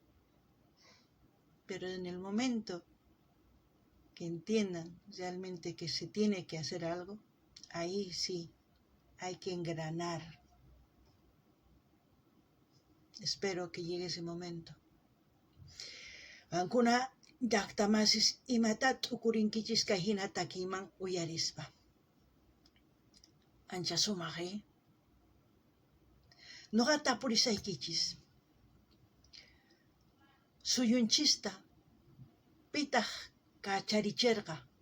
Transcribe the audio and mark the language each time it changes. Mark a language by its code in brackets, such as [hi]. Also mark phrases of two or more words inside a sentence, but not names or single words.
[es] Pero en el momento que entiendan realmente que se tiene que hacer algo, ahí sí hay que engranar. Espero que llegue ese momento. [qu] Ankuna llaqtamasis imatat ukurinkichis kay hina takiman uyarispa. Ancha sumaq, Nuqata tapurisaykichis. Suyunchista pitaq kacharicherqa.